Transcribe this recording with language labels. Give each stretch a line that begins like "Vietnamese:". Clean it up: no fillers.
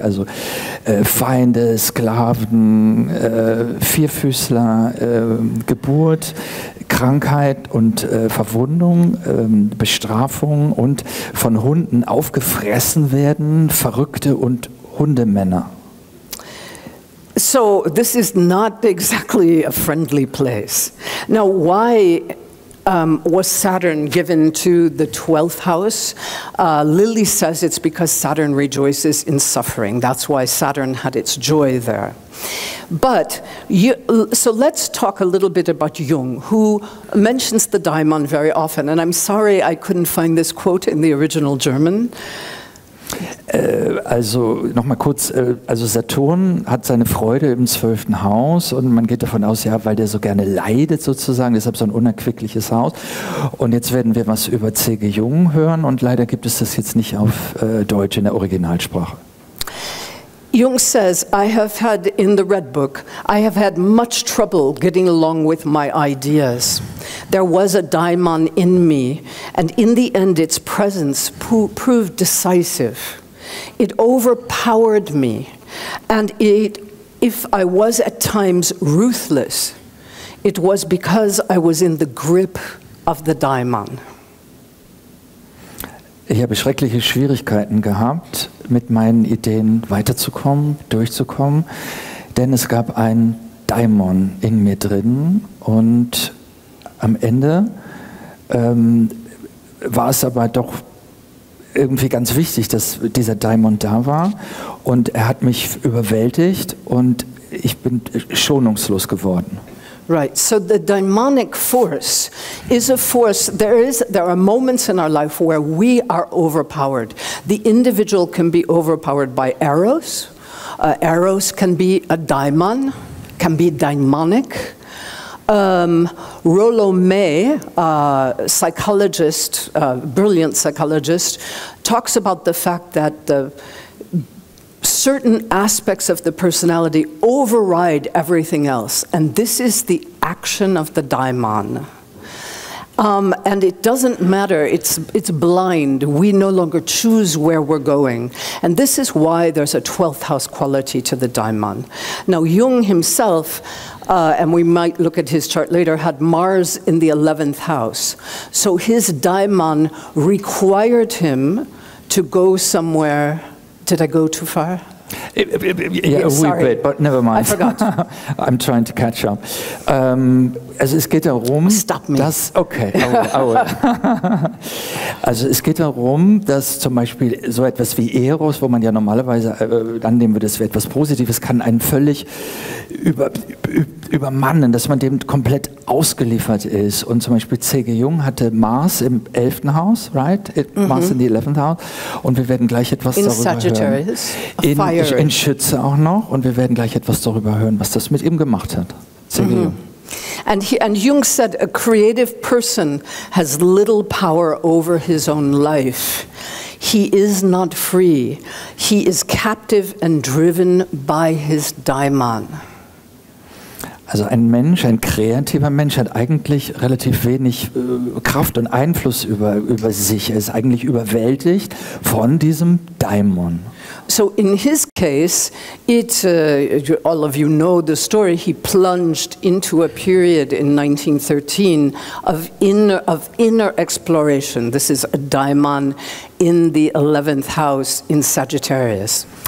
German: Also Feinde, Sklaven, Vierfüßler, Geburt, Krankheit und Verwundung, Bestrafung und von Hunden aufgefressen werden, Verrückte und Hundemänner.
English: So this is not exactly a friendly place. Now, why was Saturn given to the 12th house? Lily says it's because Saturn rejoices in suffering. That's why Saturn had its joy there. But, so let's talk a little bit about Jung, who mentions the daimon very often. And I'm sorry I couldn't find this quote in the original German.
German: Also nochmal kurz, also Saturn hat seine Freude im 12. Haus, und man geht davon aus, ja, weil der so gerne leidet sozusagen, deshalb so ein unerquickliches Haus. Und jetzt werden wir was über C.G. Jung hören, und leider gibt es das jetzt nicht auf Deutsch in der Originalsprache.
English: Jung says, in the Red Book, I have had much trouble getting along with my ideas. There was a daimon in me, and in the end its presence proved decisive. It overpowered me, and if I was at times ruthless, it was because I was in the grip of the Daimon.
German: Ich habe schreckliche Schwierigkeiten gehabt, mit meinen Ideen weiterzukommen, durchzukommen, denn es gab einen Daimon in mir drin und am Ende war es aber doch irgendwie ganz wichtig, dass dieser Daimon da war und er hat mich überwältigt und ich bin schonungslos geworden.
English: Right, so the daimonic force is a force, there are moments in our life where we are overpowered. The individual can be overpowered by eros. Eros can be a daimon, can be daimonic. Rollo May, psychologist, brilliant psychologist, talks about the fact that certain aspects of the personality override everything else, and this is the action of the daimon. And it doesn't matter, it's blind. We no longer choose where we're going. And this is why there's a 12th house quality to the daimon. Now, Jung himself, and we might look at his chart later, had Mars in the 11th house. So his daimon required him to go somewhere. Did I go too far? Yeah, a wee bit, but never mind. I forgot. I'm trying to catch up.
German: Also es geht darum, dass also es geht darum, dass zum Beispiel so etwas wie Eros, wo man ja normalerweise annehmen würde, das wäre etwas Positives, kann einen völlig übermannen, dass man dem komplett ausgeliefert ist. Und zum Beispiel C.G. Jung hatte Mars im 11. Haus,
English: right? Mars in the 11th House.
German: Und wir werden gleich etwas darüber hören. In Schütze auch noch. Und wir werden gleich etwas darüber hören, was das mit ihm gemacht hat. C.G. Jung.
English: And Jung said a creative person has little power over his own life. He is not free. He is captive and driven by his daimon.
German: Also ein Mensch, ein kreativer Mensch hat eigentlich relativ wenig Kraft und Einfluss über sich. Er ist eigentlich überwältigt von diesem Daimon.
English: So in his case, all of you know the story, he plunged into a period in 1913 of inner exploration. This is a daimon in the 11th house in Sagittarius.